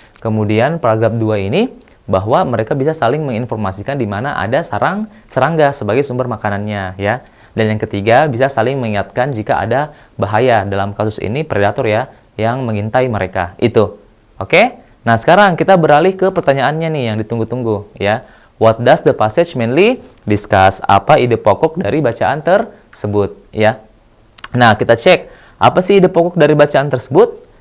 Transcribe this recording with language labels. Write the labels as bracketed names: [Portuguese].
[Indonesian] Kemudian paragraf 2 ini bahwa mereka bisa saling menginformasikan di mana ada sarang serangga sebagai sumber makanannya ya. Dan yang ketiga bisa saling mengingatkan jika ada bahaya, dalam kasus ini predator ya yang mengintai mereka. Itu. Oke? Nah, sekarang kita beralih ke pertanyaannya nih yang ditunggu-tunggu ya. [English] What does the passage mainly discuss? [Indonesian] Apa ide pokok dari bacaan tersebut ya? Nah, kita cek apa sih ide pokok dari bacaan tersebut?